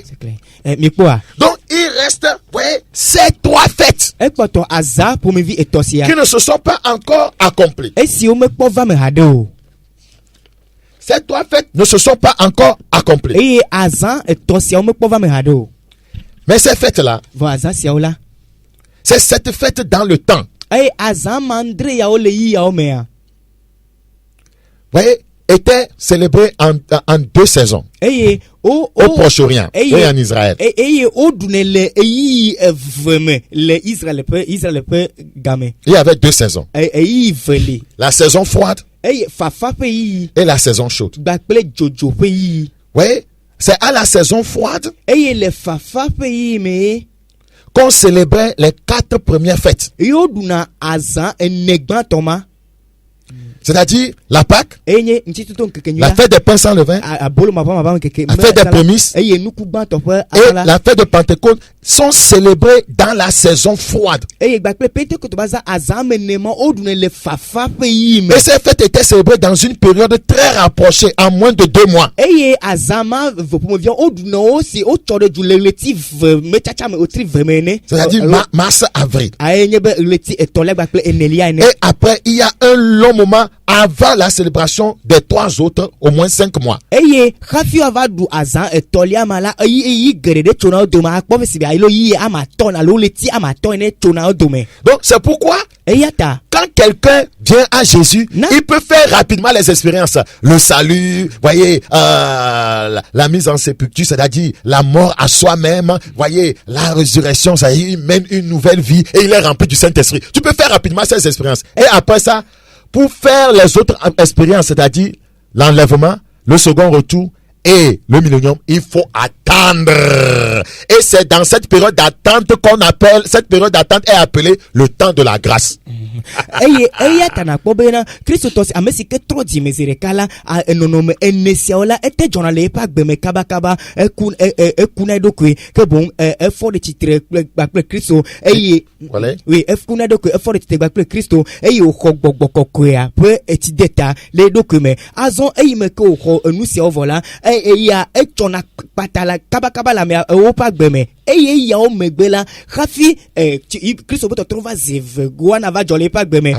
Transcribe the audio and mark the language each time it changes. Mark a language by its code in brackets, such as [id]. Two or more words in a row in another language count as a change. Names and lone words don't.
[fr] Donc il reste, voyez, ces 3 fêtes qui ne se sont pas encore accomplies. Ces 3 fêtes ne se sont pas encore accomplies. Mais ces fêtes-là, [ee] vɔ azã siawo la [fr] c'est cette fête dans le temps. [ee] eye azã mandre yawo le yi yawo mea [fr] Voyez, était célébré en 2 saisons. [ee] eye [fr] Au Proche-Orient et en Israël. [ee] eye o ɖunɛ le eyi eve me le Israël ƒe game [fr] Il y avait 2 saisons. [ee] eyi ve li [fr] La saison froide [ee] eye fafa ƒe yiyi [fr] et la saison chaude. [ee] gbakple dzodzo ƒe yiyi [fr] Voyez, c'est à la saison froide [ee] eye le fafa ƒe yiyi me [fr] qu'on célébrait les 4 premières fêtes. [ee] eye o ɖuna azã ene gbãtɔ ma [fr] C'est-à-dire la Pâque, [ee] eye nye ŋutitoto ŋkekenyui [fr] la fête des pains sans levain, [ee] abolo mabama ŋkeke [fr] la fête des prémices [ee] eye nuku gbãtɔ ƒe [fr] et [ee] ala la [fr] la fête de Pentecôte sont célébrées dans la saison froide. [ee] eye gbakple pentekote ba za azã me ne ma o ɖunɛ le fafa ƒe yiyi me [fr] Et ces fêtes étaient célébrées dans une période très rapprochée, en moins de 2 mois. [ee] eye azã ma ve ƒomeviwo o ɖunɛ wo si o tsɔ ɖe dzu le ɣleti ve me tsatsa me o tri ve me ene [fr] C'est-à-dire mars, avril. [ee] aye nye be ɣleti etɔ̃lia gbakple enelia ene [fr] Et après, il y a un long moment avant la célébration des 3 autres, au moins 5 mois. [ee] eye hafi wa va ɖu azã etɔ̃lia ma la eyi geɖe ɖe tso na wo dome akpɔ fi si be alo yi ama tɔ alo ɣleti ama tɔ ene tso na wo dome [fr] Donc, c'est pourquoi, [ee] eya ta [fr] quand quelqu'un vient à Jésus, Non. il peut faire rapidement les expériences. Le salut, voyez, la mise en sépulture, c'est-à-dire la mort à soi-même, voyez, la résurrection, ça y est, il mène une nouvelle vie et il est rempli du Saint-Esprit. Tu peux faire rapidement ces expériences. Et après ça, pour faire les autres expériences, c'est-à-dire l'enlèvement, le second retour et le millénium, il faut attendre. Et c'est dans cette période d'attente cette période d'attente est appelée le temps de la grâce. [ee] eye eya ta nakpɔ bena kristotɔ si ame si ke trɔ dzime zi ɖeka la nɔnɔme ene siawo la ete dzɔna le eƒe agbe me kabakaba ekuna eɖokui ke boŋ efɔ ɖe tsitre kpakple kristo eye [fr] Voilà. [ee] oui ekuna eɖokui efɔ ɖe tsitre kpakple kristo eye wòxɔ gbɔgbɔ kɔkɔea ƒe etsi de ta le eɖokui me azɔ eyi me ke wòxɔ enu siawo vɔ la eya etsɔna kpata la kabakaba le amea woƒe agbe me eye yawo megbe la hafi kristo ƒe tɔtrɔ va zi vegoa na va dzɔ le eƒe agbe me